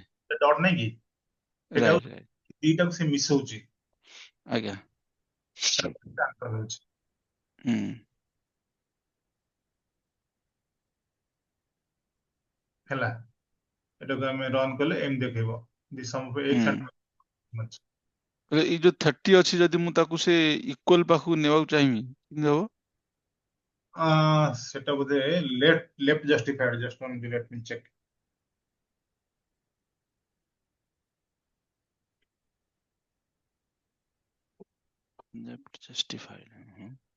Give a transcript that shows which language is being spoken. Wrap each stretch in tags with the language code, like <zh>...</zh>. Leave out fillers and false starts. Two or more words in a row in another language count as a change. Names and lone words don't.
<or>ଡଟ୍ ନାଇଁ କି, ଏଟା</or> <en>right right,</en> <or>ହଉଛି ଦିଟାକୁ ସେ ମିଶଉଛି, ଆଜ୍ଞା। ଆନ୍ସର ହଉଛି। ହୁଁ ହେଲା, ଏଟାକୁ ଆମେ ରନ୍ କଲେ ଏମିତି ଦେଖେଇବ,</or> <en>the sum of ହୁଁ। x and y।</en> <or>ହେଲେ ଏଇ ଯୋଉ 30 ଅଛି, ଯଦି ମୁଁ ତାକୁ ସେ ଇକ୍ୱାଲ ପାଖକୁ ନେବାକୁ ଚାହିଁବି, କେମିତି ହବ? ସେଟା ବୋଧେ</or> <en>left justified, just one minute, let me check. left justified.</en>